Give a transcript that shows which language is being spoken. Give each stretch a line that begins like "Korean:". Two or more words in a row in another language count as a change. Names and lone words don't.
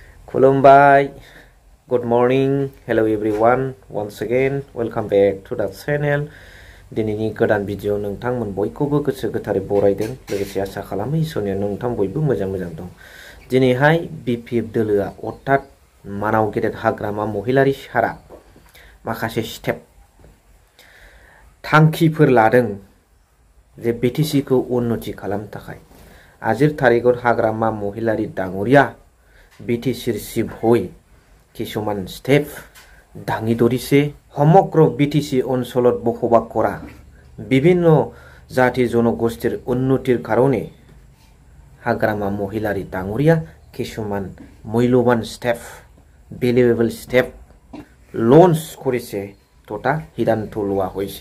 English: Kulumbai, good morning, hello everyone, once again, welcome back to the channel.
Bodo: दिनैनि गोदान भिडिअ नोंथांमोन बयखौबो गोसो गोथारै बरायदों लोगोसे आसा खालामो इसोरनि नोंथां बयबो मोजां दं। दिनैहाय बिपिएफ दोलोआ अर्थात मानाव गेदेर हाग्रामा महिलारि सारा माखासे स्टेप थांखिफोर लादों जे बिटिसि को उन्नति खालामनो थाखाय। आजिर तारिखआव हाग्रामा महिलारि डाङरिया बिटिसि सिब हय किसुमान स्टेप दाङि दरिसे
Assamese: সমগ্র বিটিসি অঞ্চলত বসবাস কৰা বিভিন্ন জাতি জনগোষ্ঠীৰ উন্নতিৰ কাৰণে হাগ্ৰামা মহিলাৰী ডাঙৰীয়া কিছুমান মূল্যৱান
English: step valuable step launch
Assamese: কৰিছে তথা সিদ্ধান্ত লোৱা হৈছে।